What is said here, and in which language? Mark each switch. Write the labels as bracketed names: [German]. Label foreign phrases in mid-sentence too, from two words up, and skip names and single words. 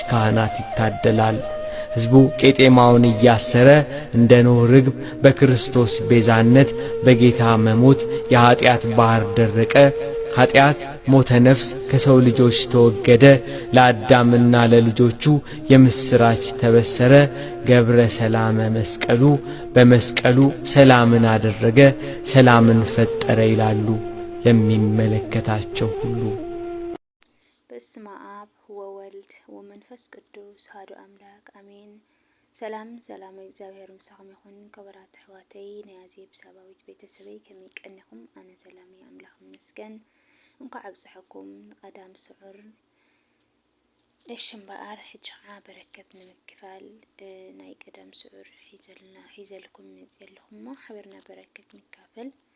[Amharic] ካህናት ይታደላል። ሕዝቡ ቄጤማውን እያሰረ እንደ ኖኅ ርግብ በክርስቶስ ቤዛነት በጌታ መሞት የኀጢአት ባሕር ደረቀ፣ ኀጢአት ሞተ ነፍስ ከሰው ልጆች ተወገደ፣ ለአዳምና ለልጆቹ የምስራች ተበሰረ፣ [Geez] ገብረ ሰላመ መስቀሉ [Amharic] በመስቀሉ ሰላምን አደረገ፣ ሰላምን ፈጠረ ይላሉ ለሚመለከታቸው ሁሉ። [Geez] በስመ አብ ወወልድ ወመንፈስ ቅዱስ አሐዱ አምላክ አሜን። [Tigrinya] ሰላም እግዚአብሔር ምስኻም ይኹን። ክቡራት ኣሕዋተይ ናይ ኣዜብ ሰባዊት ቤተሰበይ ከመይ ቀኒኹም? ኣነ ሰላም ኣምላኽ ይመስገን። እንኳዕ ኣብዝሐኩም ቀዳም ስዑር እምበኣር ሕጂ ከዓ በረከት ንምክፋል ናይ ቀዳም ስዑር ሒዘልኩም መፅእ ኣለኹ እሞ ሓቢርና በረከት ንካፈል።